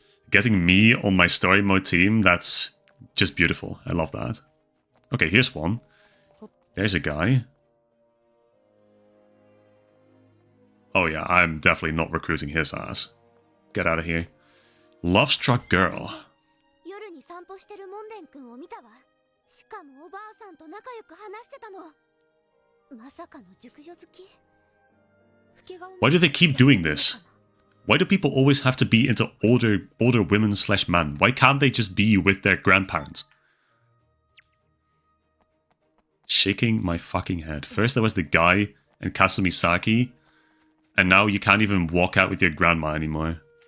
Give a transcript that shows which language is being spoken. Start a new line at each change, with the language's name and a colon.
English: Getting me on my story mode team, that's just beautiful. I love that. Okay, here's one. There's a guy. Oh yeah, I'm definitely not recruiting his ass. Get out of here. Love-struck girl.
Japanese: 夜に散歩してるモンデン君を見たわ。しかもおばあさんと仲良く話してたの。まさかの熟女好き。
English: Why do they keep doing this? Why do people always have to be into older women / men? Why can't they just be with their grandparents? Shaking my fucking head. First there was the guy and Kasumisaki, and now you can't even walk out with your grandma anymore.